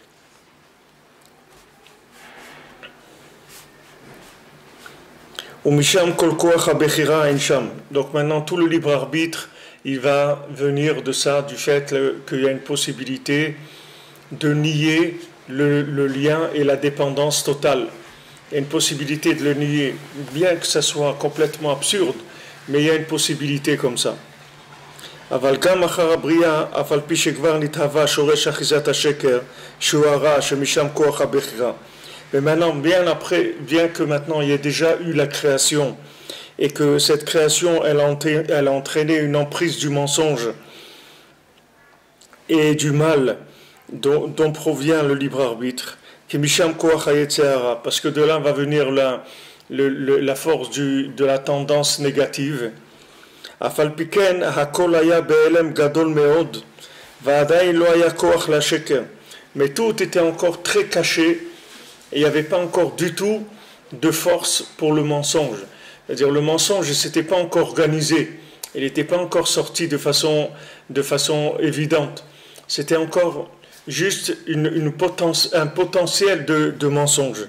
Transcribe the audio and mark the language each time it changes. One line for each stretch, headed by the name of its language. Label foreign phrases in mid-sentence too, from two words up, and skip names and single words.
French: Donc maintenant, tout le libre arbitre, il va venir de ça, du fait qu'il y a une possibilité de nier le lien et la dépendance totale. Il y a une possibilité de le nier, bien que ça soit complètement absurde, mais il y a une possibilité comme ça.
Hebrew: אבל גם אחר הבריאה, אף על פי שכבר נתהווה שורש אחיזת השקר, שהוא הרע, שמשם כוח הבחירה.
French: Mais maintenant, bien que maintenant il y ait déjà eu la création, et que cette création, elle a entraîné une emprise du mensonge et du mal dont provient le libre arbitre, qui
Hebrew: משם כוח הבחירה,
French: parce que de là va venir la force de la tendance négative.
Hebrew: אף על פי כן הכל היה בהעלם גדול מאוד, ועדיין לא היה כוח לשקר.
French: Mais tout était encore très caché, et il n'y avait pas encore du tout de force pour le mensonge. C'est-à-dire le mensonge ne s'était pas encore organisé, il n'était pas encore sorti de façon évidente. C'était encore juste un potentiel de mensonge.